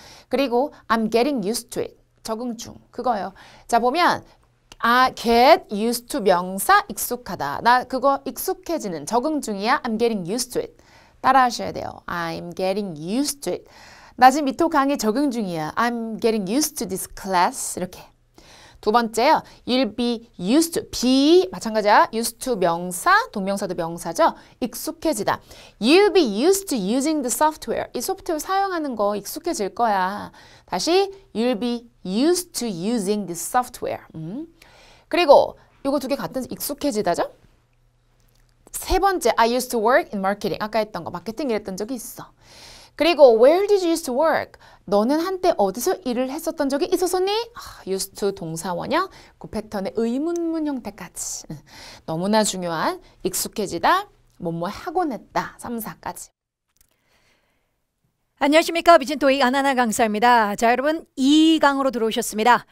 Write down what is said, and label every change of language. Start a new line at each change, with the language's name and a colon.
Korean: 그리고
English: I'm getting used to it.
Korean: 적응 중. 그거예요. 자, 보면 get used to 명사 익숙하다. 나 그거 익숙해지는 적응 중이야.
English: I'm getting used to it.
Korean: 따라 하셔야 돼요.
English: I'm getting used to it.
Korean: 나 지금 미토 강의 적응 중이야.
English: I'm getting used to this class.
Korean: 이렇게. 두 번째요.
English: You'll be used to.
Korean: be 마찬가지야. used to 명사, 동명사도 명사죠. 익숙해지다.
English: You'll be used to using the software.
Korean: 이 소프트웨어 사용하는 거 익숙해질 거야. 다시
English: You'll be used to using this software.
Korean: 그리고 이거 두 개 같은 익숙해지다죠? 세 번째,
English: I used to work in marketing.
Korean: 아까 했던 거, 마케팅 일했던 적이 있어. 그리고
English: where did you used to work?
Korean: 너는 한때 어디서 일을 했었던 적이 있었었니? used to 동사 원형, 그 패턴의 의문문 형태까지. 너무나 중요한 익숙해지다, 뭐뭐 하곤 했다, 3, 4까지. 안녕하십니까. 미친토익 안하나 강사입니다. 자, 여러분 2강으로 들어오셨습니다.